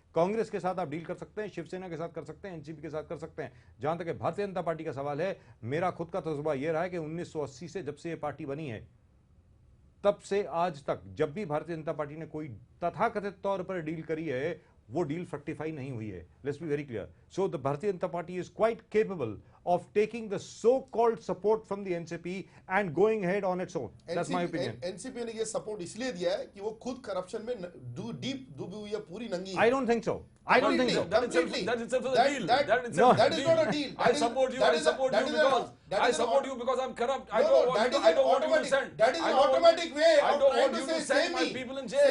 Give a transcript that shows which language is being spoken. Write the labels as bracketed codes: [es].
[hi] कांग्रेस के साथ आप डील कर सकते हैं, शिवसेना के साथ कर सकते हैं, एनसीपी के साथ कर सकते हैं. जहां तक भारतीय जनता पार्टी का सवाल है, मेरा खुद का तजुर्बा यह रहा है कि 1980 से जब से ये पार्टी बनी है, तब से आज तक जब भी भारतीय जनता पार्टी ने कोई तथाकथित तौर पर डील करी है, वो डील फ्रक्टिफाई नहीं हुई है. [en] Let's be very clear. So the Bharatiya Janata Party is quite capable of taking the so-called support from the NCP and going ahead on its own. That's my opinion. [hi] NCP ने ये support इसलिए दिया है कि वो खुद करप्शन में डूबी हुई है, पूरी नंगी है. [en] I don't think so. I don't think so. That itself is a deal. That is not a deal. I support you. I support you because I'm corrupt. I don't want you to send. That is an automatic way. I don't want you to send my people in jail.